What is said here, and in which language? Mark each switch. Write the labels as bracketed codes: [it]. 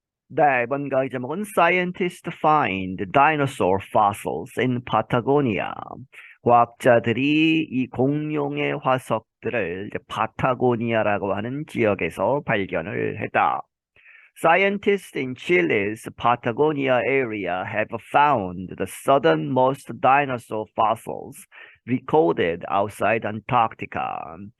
[ko] 네, 이번 강의 제목은 [en] Scientists find dinosaur fossils in Patagonia. [ko] 과학자들이 이 공룡의 화석들을 이제 파타고니아라고 하는 지역에서 발견을 했다. [en] Scientists in Chile's Patagonia area have found the southernmost dinosaur fossils recorded outside Antarctica.